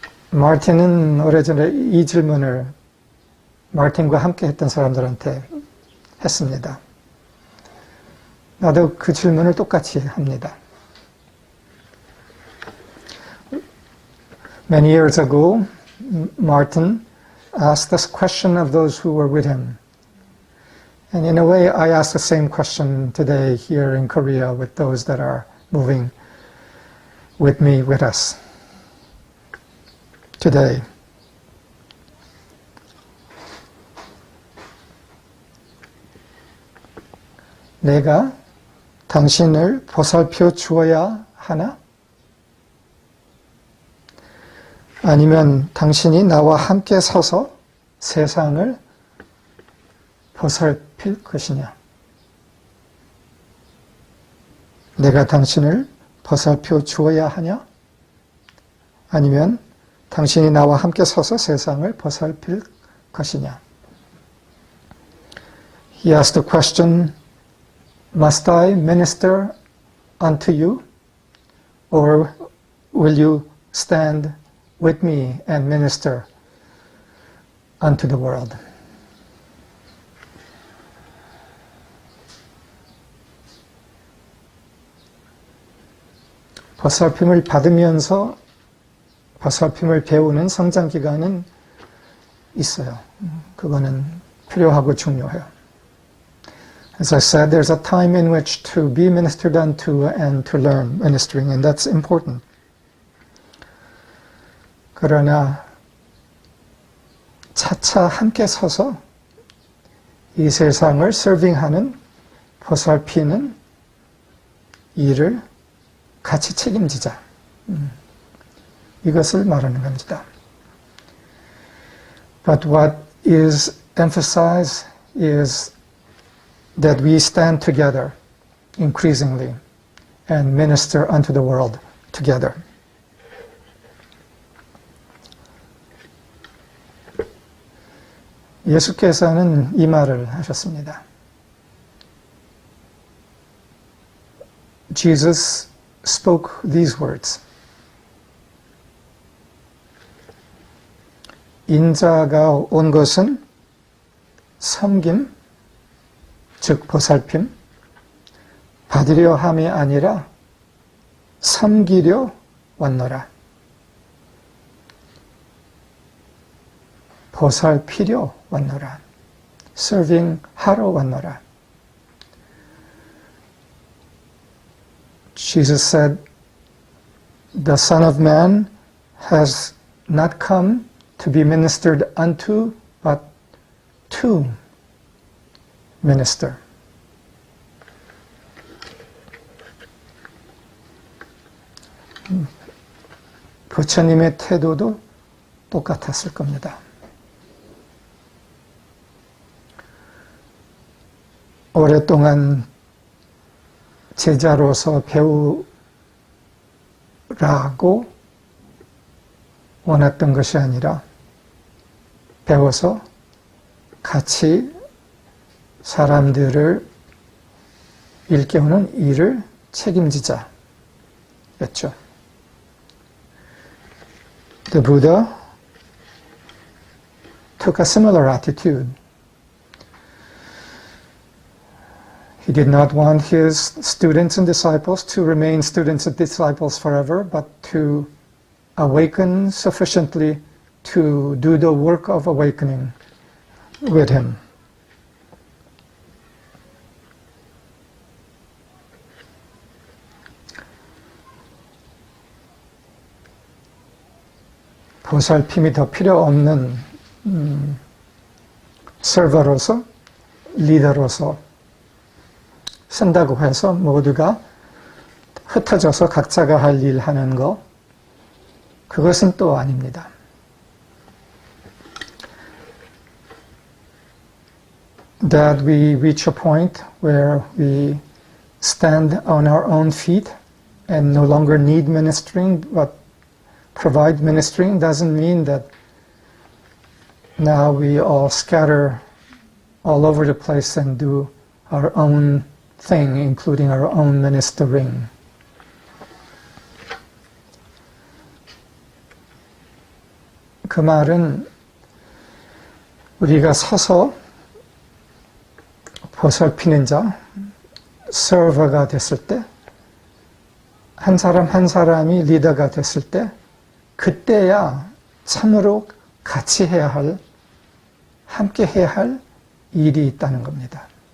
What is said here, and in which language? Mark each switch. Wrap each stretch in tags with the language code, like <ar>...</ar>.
<ko>마틴은 오래전에 이 질문을 마틴과 함께 했던 사람들한테 했습니다. 나도 그 질문을 똑같이 합니다.</ko> <en>Many years ago, Martin asked this question of those who were with him. And in a way, I ask the same question today here in Korea with those that are moving with me, with us today.</en> <ko>내가 당신을 보살펴 주어야 하나? 아니면 당신이 나와 함께 서서 세상을 보살필 것이냐? 내가 당신을 보살펴 주어야 하냐? 아니면 당신이 나와 함께 서서 세상을 보살필 것이냐?</ko> <en>He asked the question, must I minister unto you, or will you stand with me and minister unto the world?</en> <ko>보살핌을 받으면서 보살핌을 배우는 성장 기간은 있어요. 그거는 필요하고 중요해요.</ko> <en>As I said, there's a time in which to be ministered unto and to learn ministering, and that's important.</en> <ko>그러나 차차 함께 서서 이 세상을 서빙하는 보살피는 일을 같이 책임지자. 이것을 말하는 겁니다.</ko> <en>But what is emphasized is that we stand together increasingly and minister unto the world together.</en> <ko>예수께서는 이 말을 하셨습니다.</ko> <en>Jesus spoke these words.</en> <ko>인자가 온 것은 섬김, 즉 보살핌, 받으려 함이 아니라 섬기려 왔노라. 보살피려 왔노라. serving 하러 왔노라.</ko> <en>Jesus said, the Son of Man has not come to be ministered unto, but to minister.</en> <ko>부처님의 태도도 똑같았을 겁니다. 오랫동안 제자로서 배우라고 원했던 것이 아니라 배워서 같이 사람들을 일깨우는 일을 책임지자 였죠.</ko> <en>The Buddha took a similar attitude. He did not want his students and disciples to remain students and disciples forever, but to awaken sufficiently to do the work of awakening with him.</en> <ko>보살핌이 더 필요 없는 서버로서, 리더로서 쓴다고 해서 모두가 흩어져서 각자가 할 일 하는 거, 그것은 또 아닙니다.</ko> <en>That we reach a point where we stand on our own feet and no longer need ministering, but provide ministering doesn't mean that now we all scatter all over the place and do our own thing, including our own ministering.</en> <ko>그 말은 우리가 서서 보살피는 자, 서버가 됐을 때, 한 사람 한 사람이 리더가 됐을 때, 그때야 참으로 같이 해야 할, 함께 해야 할 일이 있다는 겁니다.</ko>